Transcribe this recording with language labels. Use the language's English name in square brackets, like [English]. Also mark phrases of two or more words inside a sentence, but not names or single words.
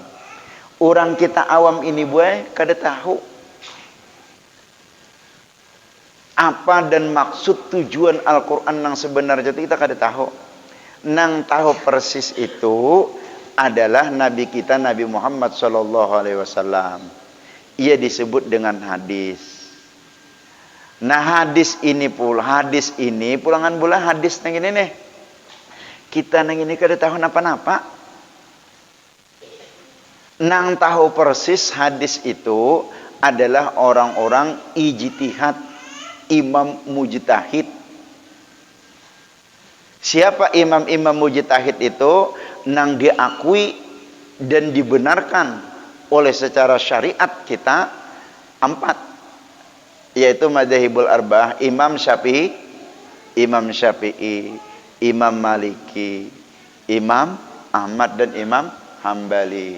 [Indonesian] Orang kita awam ini buai kada tahu apa dan maksud tujuan Al-Quran yang sebenarnya itu kita kada tahu. Nang tahu persis itu adalah Nabi kita, Nabi Muhammad SAW. Ia disebut dengan hadis. Nah, hadis ini pulangan bola hadis nang ini nih. [Banjar] Kita nang ini kada tahu napa-napa. [Indonesian] Nang tahu persis hadis itu adalah orang-orang ijtihad, imam mujtahid. Siapa imam-imam mujtahid itu? Nang diakui dan dibenarkan oleh secara syariat kita 4, yaitu [Arabic] المذاهب الأربعة, [Indonesian] Imam Syafi'i, Imam Maliki, Imam Ahmad dan Imam Hambali.